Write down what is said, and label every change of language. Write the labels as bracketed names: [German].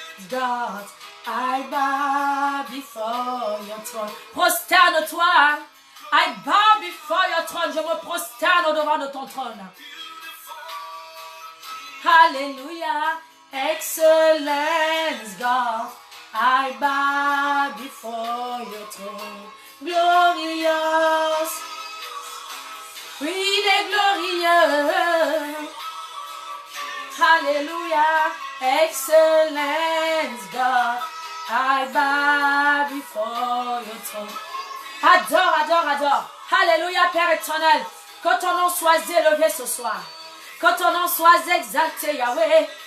[English] God, I bow before your throne. Prosterne-toi. I bow before your throne. [French] Je me prosterne au-devant de ton trône. [English] Alléluia. Excellence, God. I bow before your throne. [French] Glorious. Oui, il est glorieux. Alléluia. [English] Excellence, God. I bow before your throne. [French] Adore, adore, adore. Alléluia, Père éternel. Que ton nom soit élevé ce soir. Que ton nom soit exalté, Yahweh.